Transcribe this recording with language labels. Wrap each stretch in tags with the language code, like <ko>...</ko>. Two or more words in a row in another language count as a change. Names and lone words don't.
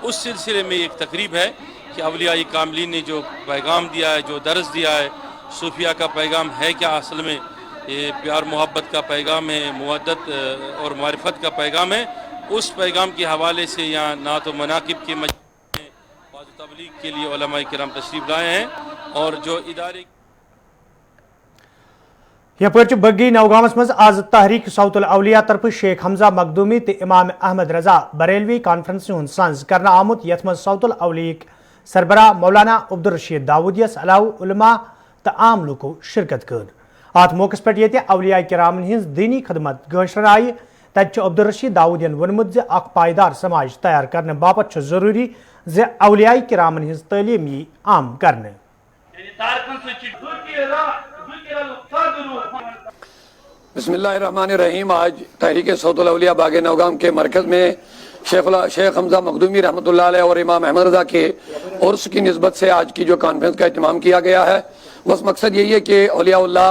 <ur>اس سلسلے میں ایک تقریب ہے کہ اولیاء کاملین نے جو پیغام دیا ہے، جو درس دیا ہے، صوفیہ کا پیغام ہے کیا اصل میں، یہ پیار محبت کا پیغام ہے، مودت اور معرفت کا پیغام ہے، اس پیغام کے حوالے سے یہاں نعت و مناقب کے مجلس میں واعظ و تبلیغ کے لیے علماء کرام تشریف لائے ہیں، اور جو ادارے</ur> <ks>یپر بگی نوگامس مز آز تحریک صوت الاولیاء طرف شیخ حمزہ مخدومی تو امام احمد رضا بریلوی کانفرنس ہند سنز کرنا آمت یت مز صوت الاولیاء سربراہ مولانا عبدالرشید داود یس علاوہ علماء تو عام لوکو شرکت کر ات موقع پہ یہ اولیاء کرامن ہز دینی خدمت گشر آئی تت عبدالرشید داودین ونمت زِ اخ پائیدار سماج تیار کرنے باپت ضروری زِ اولیاء کرامن ہز تعلیم یہ عام کرنے۔</ks> <ar>بسم اللہ الرحمن الرحیم۔</ar> <ur>آج تحریک صوت الاولیاء باغ نوگام کے مرکز میں شیخ حمزہ مخدومی</ur> <ar>رحمۃ اللہ علیہ</ar> <ur>اور امام احمد رضا کے عرس کی نسبت سے آج کی جو کانفرنس کا اہتمام کیا گیا ہے، بس مقصد یہی ہے کہ اولیاء اللہ</ur>